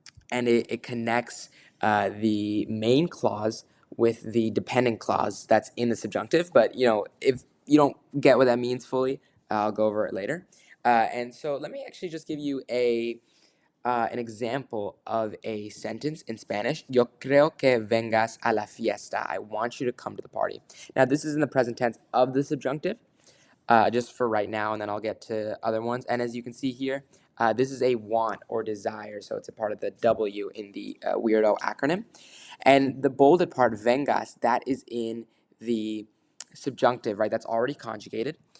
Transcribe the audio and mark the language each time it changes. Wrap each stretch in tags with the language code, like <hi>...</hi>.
<en>And it connects the main clause with the dependent clause that's in the subjunctive. But, if you don't get what that means fully, I'll go over it later. And so let me actually just give you an example of a sentence in Spanish.</en> <es>Yo creo que vengas a la fiesta.</es> <en>I want you to come to the party. Now, this is in the present tense of the subjunctive, just for right now, and then I'll get to other ones. And as you can see here, this is a want or desire, so it's a part of the W in the weirdo acronym. And the bolded part, vengas, that is in the subjunctive, right? That's already conjugated.</en>